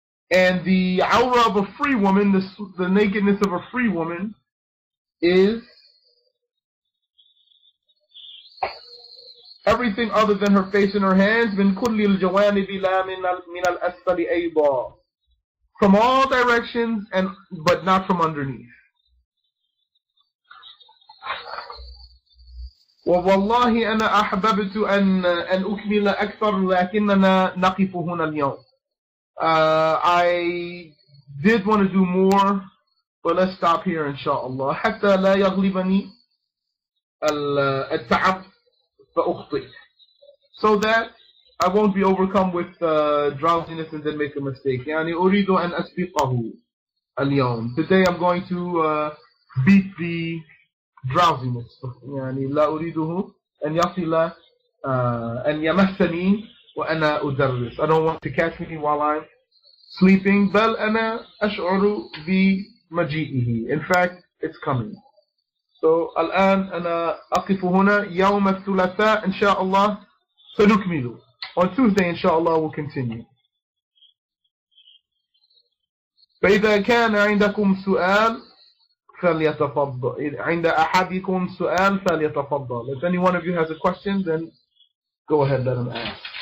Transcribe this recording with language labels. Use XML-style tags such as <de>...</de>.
<en>And the awrah of a free woman, the nakedness of a free woman, is everything other than her face and her hands.</en> <ar>من كل الجوانب لا من الأسفل أيضا.</ar> <en>From all directions, but not from underneath.</en> <ar>والله أنا أحببت أن أكمل أكثر لكننا نقف هنا اليوم.</ar> <en>I did want to do more, but let's stop here inshallah.</en> <ar>حتى لا يغلبني التعب فأخطئ.</ar> <en>So that I won't be overcome with drowsiness and then make a mistake.</en> <ar>يعني أريد أن أسبقه اليوم.</ar> <en>Today I'm going to beat the drowsiness.</en> <ar>يعني لا أريده أن يصل أن يمسني وأنا أدرس.</ar> <en>I don't want to catch me while I'm sleeping.</en> <ar>بل أنا أشعر بمجيئه.</ar> <en>In fact, it's coming.</en> <ar>So الآن أنا أقف هنا. يوم الثلاثاء إن شاء الله سنكمل.</ar> <en>On Tuesday</en> <ar>إن شاء الله</ar> <en>we'll continue.</en> <ar>فإذا كان عندكم سؤال فليتفضل. عند أحدكم سؤال فليتفضل.</ar> <en>If any one of you has a question, then go ahead, let him ask.</en>